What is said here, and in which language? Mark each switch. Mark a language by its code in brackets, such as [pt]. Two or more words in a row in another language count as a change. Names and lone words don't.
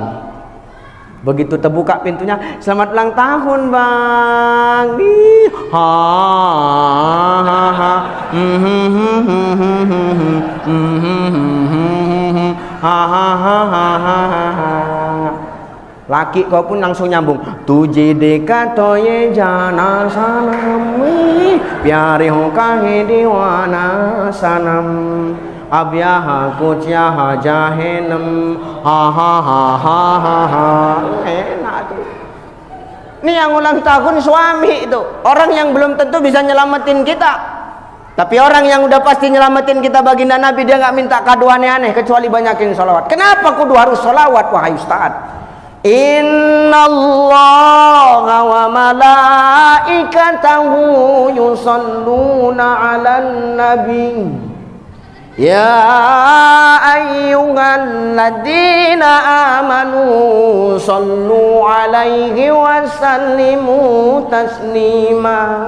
[id] Begitu terbuka pintunya, selamat ulang tahun, Bang. Ha ha ha. Ha ha ha ha. Laki kau pun langsung nyambung. [hi] तुझे देखा तो ये जाना सनम, प्यारे हो कहे दीवाना सनम. Abyaha kucyaha jahenam. Ha ha ha ha ha ha. [id] Enak tuh. Ini yang ulang tahun suami itu, orang yang belum tentu bisa nyelamatin kita. Tapi orang yang udah pasti nyelamatin kita, baginda Nabi, dia nggak minta kado aneh-aneh kecuali banyakin sholawat. Kenapa kudu harus sholawat, wahai Ustaz? [ar] إن الله وملائكته يصلون على النبي. يا أيها الذين آمنوا صلوا عليه وسلموا تسليما.